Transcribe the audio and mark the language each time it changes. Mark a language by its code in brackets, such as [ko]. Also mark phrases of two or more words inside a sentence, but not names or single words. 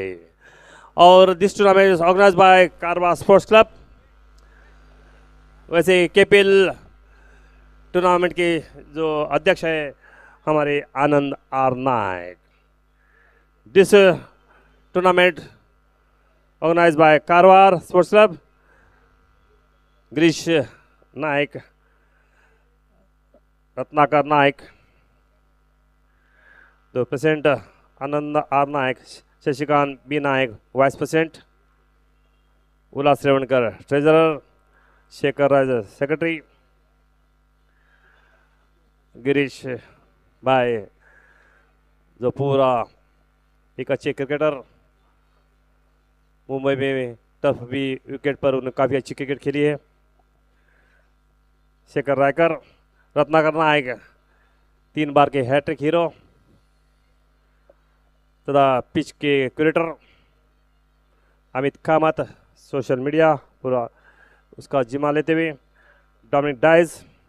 [en] और this tournament is organise by कारवार स्पोर्ट्स क्लब। [hi] वैसे केपीएल टूर्नामेंट के जो अध्यक्ष है हमारे आनंद आर नायक। [en] दिस टूर्नामेंट ऑर्गेनाइज बाय कारवार स्पोर्ट्स क्लब, गिरीश नायक, रत्नाकर नायक, the president [hi] आनंद आर नायक, शशिकांत बी नायक [en] vice president, [hi] उल्लास रेवणकर ट्रेजरर, शेखर राज सेक्रेटरी, गिरीश भाई जो पूरा एक अच्छे क्रिकेटर, मुंबई में टर्फ भी विकेट पर उन्होंने काफ़ी अच्छी क्रिकेट खेली है। शेखर रायकर, रत्नाकर नायक 3 बार के [en] hat-trick hero [hi] तथा पिच के क्यूरेटर, अमित कामत [en] social media [hi] पूरा उसका जिम्मा लेते हुए, डोमिनिक डाइस